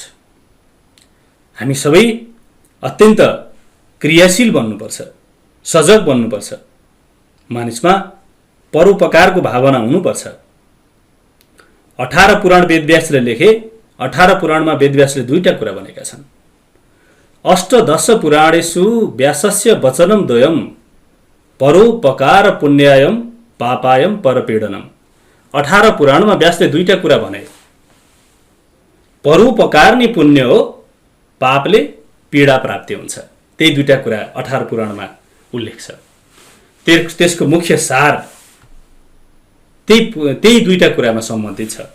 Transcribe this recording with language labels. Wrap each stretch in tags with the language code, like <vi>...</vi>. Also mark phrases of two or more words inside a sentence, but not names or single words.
<ne>हामी सबै अत्यन्त क्रियाशील बन्नुपर्छ, सजग बन्नुपर्छ। मानिसमा परोपकारको भावना हुनुपर्छ। 18 पुराण वेदव्यासले लेखे। 18 पुराणमा वेदव्यासले दुईटा कुरा भनेका छन्।</ne> <sa>अष्टदश पुराणेषु व्यासस्य वचनं द्वयं परोपकार पुण्यायम पापायम परपीडनम।</sa> <ne>18 पुराणमा व्यासले दुईटा कुरा भने। परोपकार नै पुण्य हो, पापले पीडा प्राप्ति हुन्छ। त्यही दुईटा कुरा 18 पुराणमा उल्लेख छ। त्यसको मुख्य सार त्यही दुईटा कुरामा सम्बन्धित छ।</ne>